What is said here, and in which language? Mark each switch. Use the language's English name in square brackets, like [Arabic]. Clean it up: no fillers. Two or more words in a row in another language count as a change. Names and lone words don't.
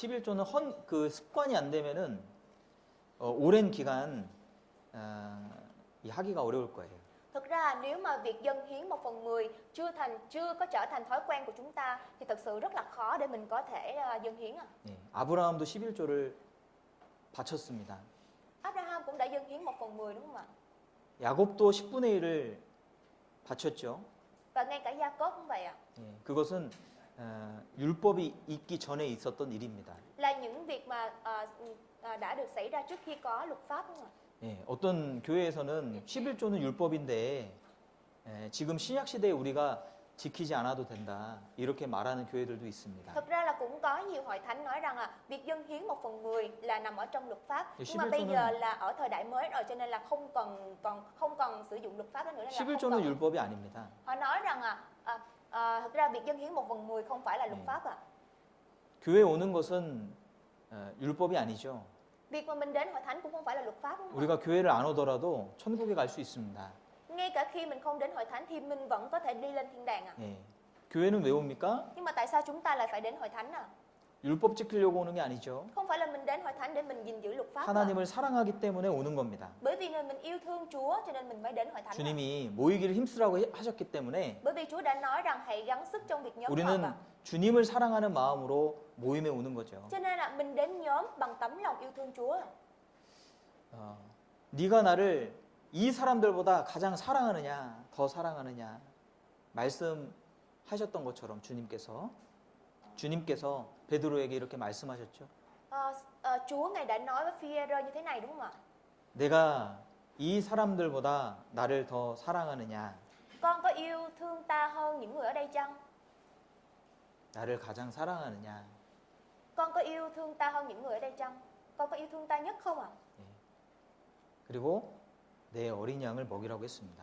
[Korean] 이 11조는 그 습관이 안 되면은 오랜 기간 이 하기가 어려울 거예요. [Vietnamese] Thực ra nếu mà việc dâng hiến 1/10 chưa có trở thành thói quen của chúng ta thì thật sự rất là khó để mình có thể dâng hiến ạ. [Korean] 예. 아브라함도 11조를 바쳤습니다. [Vietnamese] Abraham cũng đã dâng hiến 1/10 đúng không ạ? [Korean] 야곱도 10분의 1을 바쳤죠. [Vietnamese] Và ngay cả Gia-cốp cũng vậy ạ. [Korean] 예. 그것은 율법이 있기 전에 있었던 일입니다. [Vietnamese] Là những việc mà đã được xảy ra trước khi có luật pháp đúng không ạ? [Korean] 예. 어떤 교회에서는 11조는 율법인데 지금 신약 시대에 우리가 지키지 않아도 된다. 이렇게 말하는 교회들도 있습니다. [Vietnamese] Thực ra là cũng có nhiều hội thánh nói rằng việc dâng hiến 1/10 là nằm ở trong luật pháp. Nhưng mà bây giờ là ở thời đại mới rồi cho nên là không cần sử dụng luật pháp nữa nên là không [Korean] 11조는 [Vietnamese] cần. [Korean] 율법이 아닙니다. [Vietnamese] Họ nói rằng thực ra việc dâng hiến 1/10 không phải là luật pháp ạ. [Korean] 교회 오는 것은 율법이 아니죠. [Vietnamese] Việc mà mình đến hội thánh cũng không phải là luật pháp đúng không? [Korean] 우리가 교회를 안 오더라도 천국에 갈 수 있습니다. [Vietnamese] Ngay cả khi mình không đến hội thánh thì mình vẫn có thể đi lên thiên đàng ạ. [Korean] 예. 교회는 왜 옵니까? [Vietnamese] Nhưng mà tại sao chúng ta lại phải đến hội thánh ạ? [Korean] 율법 지키려고 오는 게 아니죠. [Vietnamese] Không phải là mình đến hội thánh để mình gìn giữ luật pháp ạ. [Korean] 하나님을 사랑하기 때문에 오는 겁니다. [Vietnamese] Bởi vì mình yêu thương Chúa cho nên mình mới đến hội thánh. [Korean] 주님이 모이기를 힘쓰라고 하셨기 때문에 [Vietnamese] Bởi vì Chúa đã nói rằng hãy gắng sức trong việc nhóm họp [Korean] 우리는 [Vietnamese] ạ. [Korean] 주님을 사랑하는 마음으로 모임에 오는 거죠. [Vietnamese] Cho nên là mình đến nhóm bằng tấm lòng yêu thương Chúa. [Korean] 네가 나를 이 사람들보다 가장 사랑하느냐, 더 사랑하느냐 말씀하셨던 것처럼 주님께서 베드로에게 이렇게 말씀하셨죠. [Vietnamese] Chúa Ngài đã nói với Phi-e-rơ như thế này đúng không ạ? [Korean] 내가 이 사람들보다 나를 더 사랑하느냐, [Vietnamese] Con có yêu thương ta hơn những người ở đây chăng? [Korean] 나를 가장 사랑하느냐. [Vietnamese] Con có yêu thương ta hơn những người ở đây chăng? Con có yêu thương ta nhất không ạ? [Korean] 그리고 내 어린 양을 먹이라고 했습니다.